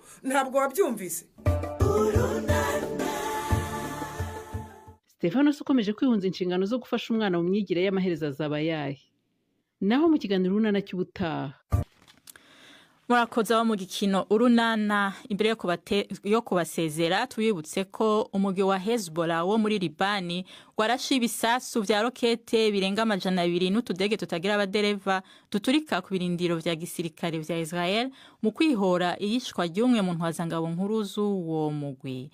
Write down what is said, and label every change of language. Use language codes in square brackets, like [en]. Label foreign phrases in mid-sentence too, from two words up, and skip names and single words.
[rn] Ntabwo wabyumvise. Stefano ukomeje kwihunza inshingano zo gufasha umwana mu myigire y'amaherezo azaba yahe. Naho mu kiganiro urunana cy'ubutaha. Murakoze abo mu gikino urunana imbere yo kubasezera twibutse ko umugwi wa Hezbollah wo muri Libani warashe ibisasu vya rokete birenga 200 n'utudege tutagira abadereva duturika ku birindiro vya gisirikare vya Israel mu kwihora iyishwa ry'umwe mu ntwazangabo nkuru z'uwo mugwi.